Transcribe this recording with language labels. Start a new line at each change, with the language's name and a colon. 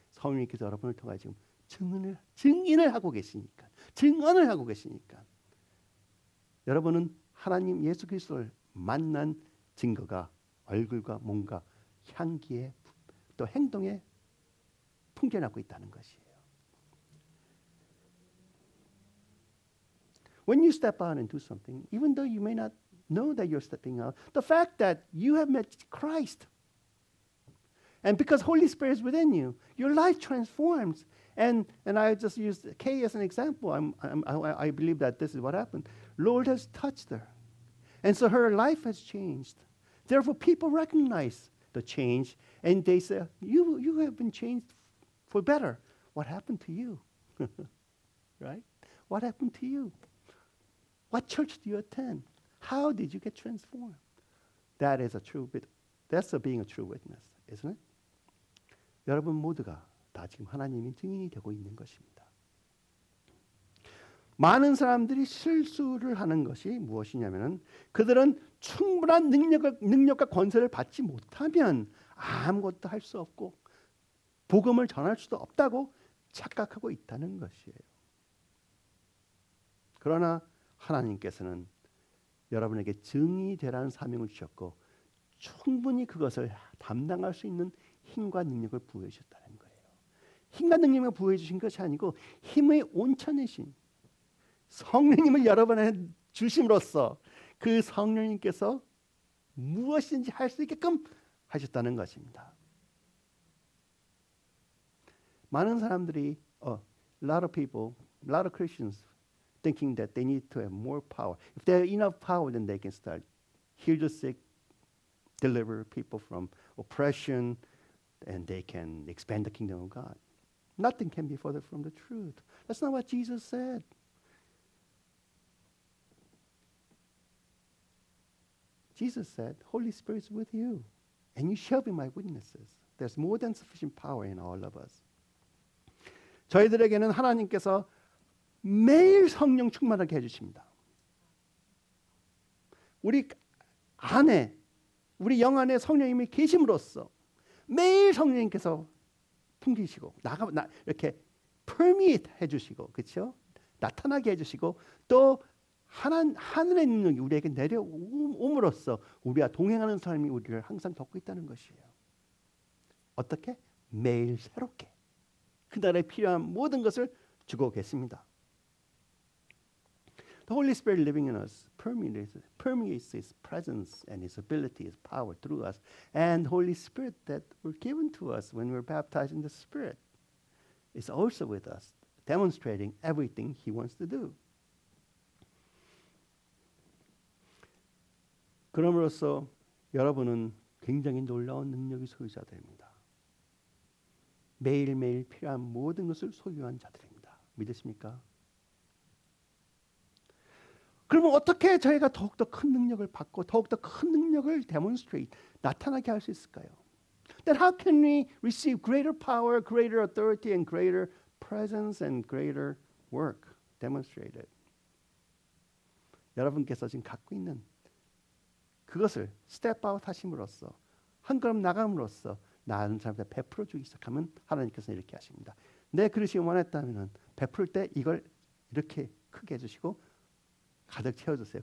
Korean: 성령님께서 여러분을 통해 지금 증인을 하고 계시니까. 증언을 하고 계시니까. 여러분은 하나님 예수 그리스도를 만난 증거가 얼굴과 몸과 향기에 또 행동에 풍겨나고 있다는 것이에요.
English: When you step out and do something, even though you may not know that you're stepping out, the fact that you have met Christ, and because Holy Spirit is within you, your life transforms. And I just used Kay as an example. I believe that this is what happened. Lord has touched her, and so her life has changed. Therefore, people recognize the change, and they say, "You have been changed for better. What happened to you?" Right? What happened to you? What church do you attend? How did you get transformed? That is that's being a true witness, isn't it?
Korean: 여러분 모두가 다 지금 하나님의 증인이 되고 있는 것입니다. 많은 사람들이 실수를 하는 것이 무엇이냐면은 그들은 충분한 능력과 권세를 받지 못하면 아무것도 할 수 없고 복음을 전할 수도 없다고 착각하고 있다는 것이에요. 그러나 하나님께서는 여러분에게 증인이 되라는 사명을 주셨고 충분히 그것을 담당할 수 있는 힘과 능력을 부여해 주셨다는 거예요. 힘과 능력을 부여해 주신 것이 아니고 힘의 온천이신 성령님을 여러분에 주심으로써 그 성령님께서 무엇인지 할 수 있게끔 하셨다는 것입니다. 많은 사람들이
English: a lot of people, a lot of Christians thinking that they need to have more power. If they have enough power, then they can start heal the sick, deliver people from oppression, and they can expand the kingdom of God. Nothing can be further from the truth. That's not what Jesus said. Jesus said, Holy Spirit is with you, and you shall be my witnesses. There's more than sufficient power in all of us.
Korean: 저희들에게는 하나님께서 매일 성령 충만하게 해주십니다. 우리 안에, 우리 영 안에 성령님이 계심으로써 매일 성령님께서 풍기시고 이렇게 permeate 해주시고, 그렇죠? 나타나게 해주시고 또 하늘의 능력이 우리에게 내려옴으로써 우리와 동행하는 삶이 우리를 항상 돕고 있다는 것이에요. 어떻게? 매일 새롭게 그날에 필요한 모든 것을 주고 계십니다.
English: The Holy Spirit living in us permeates His presence and His ability, His power through us, and Holy Spirit that were given to us when we were baptized in the Spirit is also with us, demonstrating everything He wants to do.
Korean: 그럼으로써 여러분은 굉장히 놀라운 능력의 소유자들입니다. 매일매일 필요한 모든 것을 소유한 자들입니다. 믿으십니까? 그러면 어떻게 저희가 더욱더 큰 능력을 받고 더욱더 큰 능력을 demonstrate, 나타나게 할 수 있을까요?
English: Then how can we receive greater power, greater authority, and greater presence and greater work demonstrated?
Korean: 여러분께서 지금 갖고 있는 그것을 스텝 아웃 하심으로써 한 걸음 나감으로써 나은 사람한테 베풀어 주기 시작하면 하나님께서 이렇게 하십니다. 내 그릇이 원했다면 베풀 때 이걸 이렇게 크게 해주시고 가득 채워주세요.